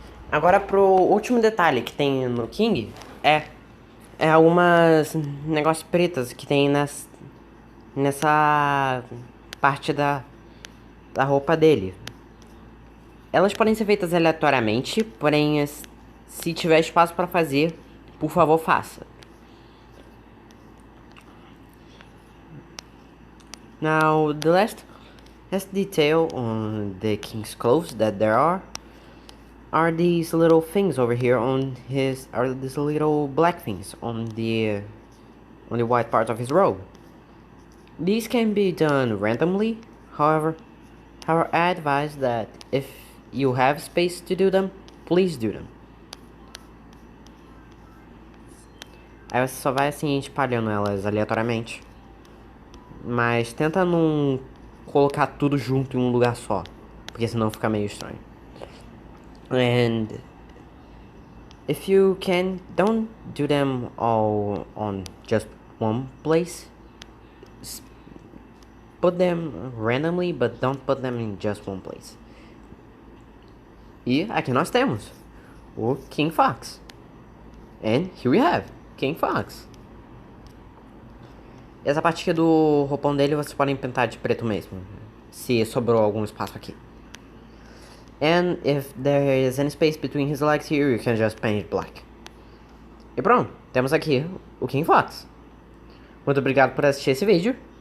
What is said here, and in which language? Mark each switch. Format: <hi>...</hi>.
<pt>Agora pro último detalhe que tem no King é algumas negócios pretas que tem nessa parte da roupa dele. Elas podem ser feitas aleatoriamente, porém se tiver espaço para fazer, por favor faça.</pt> <en>Now the last detail on the King's clothes that there are these little things over here these little black things on the white part of his robe. These can be done randomly, however, However, I advise that if you have space to do them, please do them.</en> <pt>Aí você só vai assim espalhando elas aleatoriamente. Mas tenta não colocar tudo junto em um lugar só, porque senão fica meio estranho.</pt> <en>And if you can, don't do them all on just one place. Put them randomly, but don't put them in just one place.</en> <pt>E aqui nós temos o King Fox.</pt> <en>And here we have King Fox.</en> <pt>Essa parte aqui do roupão dele vocês podem pintar de preto mesmo, se sobrou algum espaço aqui.</pt> <en>And if there is any space between his legs here, you can just paint it black.</en> <pt>E pronto, temos aqui o King Fox. Muito obrigado por assistir esse vídeo.</pt>